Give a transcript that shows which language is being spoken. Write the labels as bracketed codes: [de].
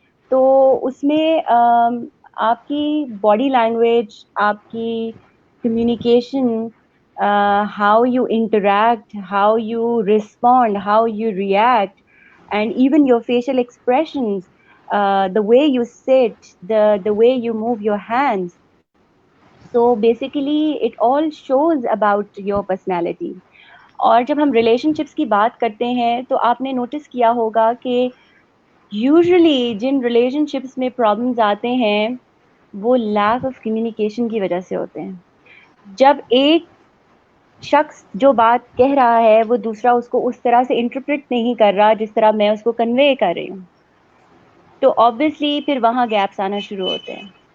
[ur] تو اس میں آپ کی [en] Body language, آپ کی communication, how you interact, how you respond, how you react, and even your facial expressions, the way you sit, the way you move your hands. So basically it all shows about your personality. [ur] اور جب ہم relation ships کی بات کرتے ہیں تو آپ نے نوٹس کیا ہوگا کہ یوزلی جن ریلیشن شپس میں پرابلمز آتے ہیں وہ لیک آف کمیونیکیشن کی وجہ سے ہوتے ہیں. جب ایک شخص جو بات کہہ رہا ہے وہ دوسرا اس کو اس طرح سے انٹرپریٹ نہیں کر رہا جس طرح میں اس کو کنوے کر رہی ہوں، تو آبویسلی پھر وہاں گیپس آنا شروع ہوتے ہیں.